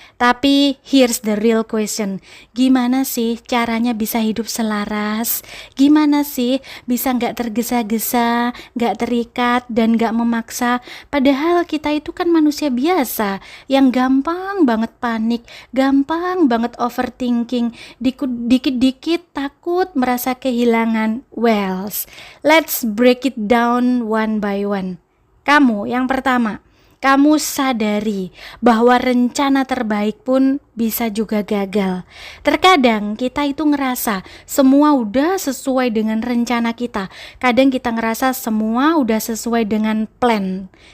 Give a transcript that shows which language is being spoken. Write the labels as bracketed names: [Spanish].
[Indonesian] Tapi [English] here's the real question. [Indonesian] Gimana sih caranya bisa hidup selaras? Gimana sih bisa gak tergesa-gesa, gak terikat, dan gak memaksa? Padahal kita itu kan manusia biasa yang gampang banget panik, gampang banget overthinking, dikit-dikit takut merasa kehilangan. [English] Well, let's break it down one by one. [Indonesian] Kamu yang pertama, kamu sadari bahwa rencana terbaik pun bisa juga gagal. Terkadang kita itu ngerasa semua udah sesuai dengan rencana kita. Kadang kita ngerasa semua udah sesuai dengan plan.